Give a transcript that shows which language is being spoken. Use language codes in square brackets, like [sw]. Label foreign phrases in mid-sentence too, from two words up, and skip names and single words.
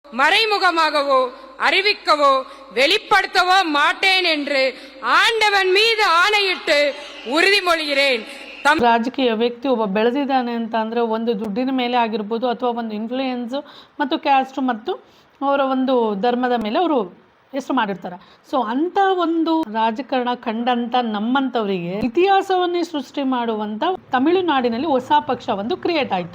[ta] மறைமுகமாகவோ அறிவிக்கவோ வெளிப்படுத்தவோ மாட்டேன் என்று ஆண்டவன் மீது ஆணையிட்டு உறுதிமொழிகிறேன். [kn] ರಾಜಕೀಯ ವ್ಯಕ್ತಿ ಒಬ್ಬ ಬೆಳೆದಿದ್ದಾನೆ ಅಂತ ಅಂದರೆ ಒಂದು ದುಡ್ಡಿನ ಮೇಲೆ ಆಗಿರ್ಬೋದು ಅಥವಾ ಒಂದು ಇನ್ಫ್ಲೂಯೆನ್ಸು ಮತ್ತು ಕ್ಯಾಸ್ಟ್ ಮತ್ತು ಅವರ ಒಂದು ಧರ್ಮದ ಮೇಲೆ ಅವರು ಹೆಸರು ಮಾಡಿರ್ತಾರೆ. ಸೊ ಅಂಥ ಒಂದು ರಾಜಕಾರಣ ಕಂಡಂಥ ನಮ್ಮಂಥವರಿಗೆ ಇತಿಹಾಸವನ್ನೇ ಸೃಷ್ಟಿ ಮಾಡುವಂಥ ತಮಿಳುನಾಡಿನಲ್ಲಿ ಹೊಸ ಪಕ್ಷ ಒಂದು ಕ್ರಿಯೇಟ್ ಆಯಿತು.